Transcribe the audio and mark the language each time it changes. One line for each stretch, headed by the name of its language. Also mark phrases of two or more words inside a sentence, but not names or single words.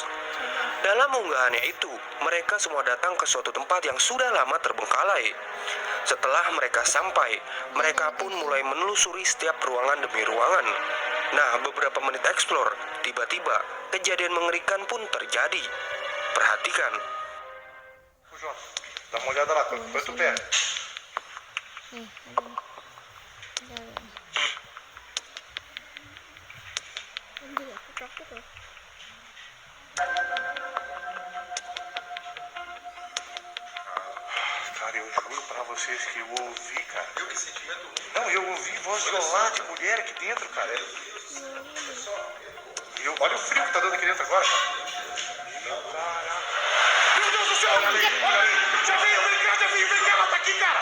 Indonesian: Dalam unggahannya itu, mereka semua datang ke suatu tempat yang sudah lama terbengkalai. Setelah mereka sampai, mereka pun mulai menelusuri setiap ruangan demi ruangan. Nah, beberapa menit eksplor, tiba-tiba kejadian mengerikan pun terjadi. Perhatikan. Jota.
Portuguese: Dá uma olhada lá, põe tu pé.
Indonesian: Nih, aduh. Udah, udah. Anjir, aku takut loh.
Portuguese: Cara, eu juro pra vocês que eu ouvi, cara. Eu que sentimento? Não, eu ouvi voz violar de mulher aqui dentro, cara. Olha o frio que tá dando aqui dentro agora, cara. Caraca. Meu Deus do céu, olha ali, olha ali. Já veio, vem cá, ela tá aqui, cara.